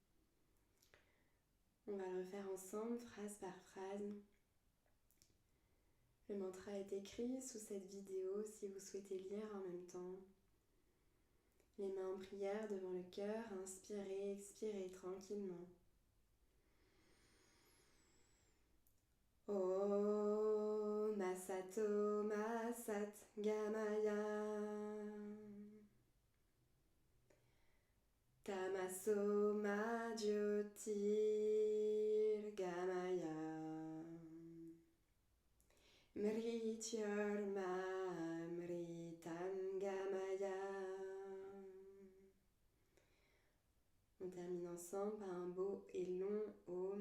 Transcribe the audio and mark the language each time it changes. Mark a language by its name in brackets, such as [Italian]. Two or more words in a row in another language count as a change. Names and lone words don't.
[French] On va le refaire ensemble, phrase par phrase. Le mantra est écrit sous cette vidéo si vous souhaitez lire en même temps. Les mains en prière devant le cœur, inspirez, expirez tranquillement. [Sanskrit] ओं असतोमा सत् गमय तमसोमा ज्योतिर् गमय मृत्योल्मामृतम् गमय. [French] On termine ensemble par un beau et long Om.